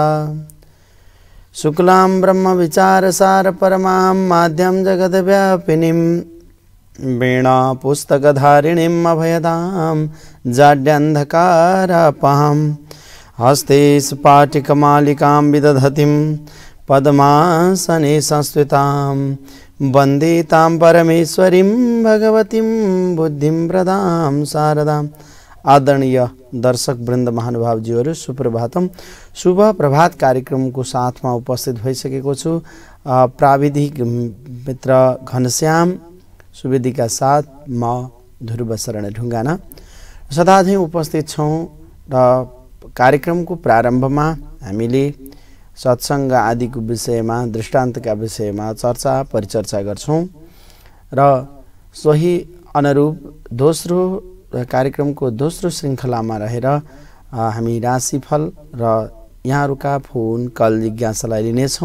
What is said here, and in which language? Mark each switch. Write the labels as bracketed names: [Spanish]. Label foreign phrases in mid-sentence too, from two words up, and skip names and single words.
[Sanskrit] शुक्लां ब्रह्मविचारसार परमां माद्यं जगद्व्यापिनीं वीणा पुस्तकधारिणीम् अभयदां जाड्यान्धकारापहां हस्ते स्फाटिकमालिकां विदधतीं पद्मासने संस्थितां वन्दे तां परमेश्वरीं भगवतीं बुद्धिं प्रदां शारदाम्। [Nepali] आदरणीय दर्शक वृन्द महानुभावजीहरू सुप्रभातम। शुभ प्रभात कार्यक्रमको साथमा उपस्थित भइसकेको छु। प्राविधिक मित्र घनश्याम सुवेदीका साथ म ध्रुव शरण ढुङ्गाना सदा झैं उपस्थित छौं र कार्यक्रमको प्रारम्भमा हामीले सत्संग आदिको विषयमा दृष्टान्तका विषयमा चर्चा परिचर्चा गर्छौं र सोही अनुरूप दोस्रो कार्यक्रमको दोस्रो श्रृङ्खलामा रहेर हामी राशिफल र यहाँहरुका फोन कल जिज्ञासालाई लिनेछौं।